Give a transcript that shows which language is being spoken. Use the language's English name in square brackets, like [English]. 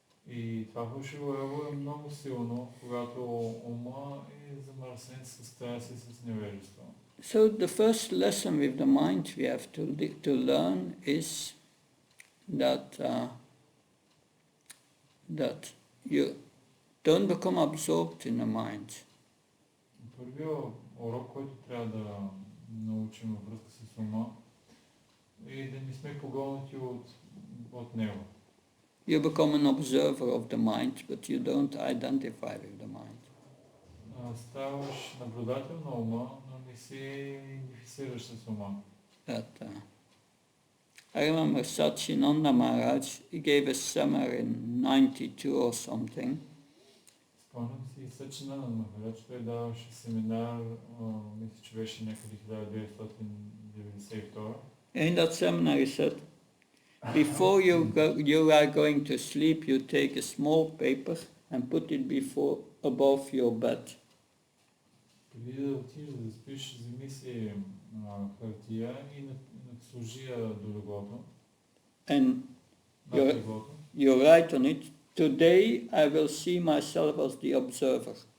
[Bulgarian] И това фалшиво его е много силно, когато ума е замърсен с страст и с невежество. [English] So the first lesson with the mind we have to learn is that you don't become absorbed in the mind. [Bulgarian] Първият урок, който трябва да научим във връзка с ума, е да не сме погълнати от него. [English] You become an observer of the mind, but you don't identify with the mind. [Bulgarian] Ставаш наблюдател на ума, но не се идентифицираш с ума. [English] I remember Sachinanda Maharaj, he gave a seminar in 92 or something. [Bulgarian] Спомням си Сачинанда Махарадж, той даваше семинар, мисля, че беше някъде 1992. [English] In that seminar he said, before you are going to sleep, you take a small paper and put it above your bed. [Bulgarian] Преди да отидеш да спиш, вземи си хартия и сложи я до леглото. [English] And you write on it, today I will see myself as the observer.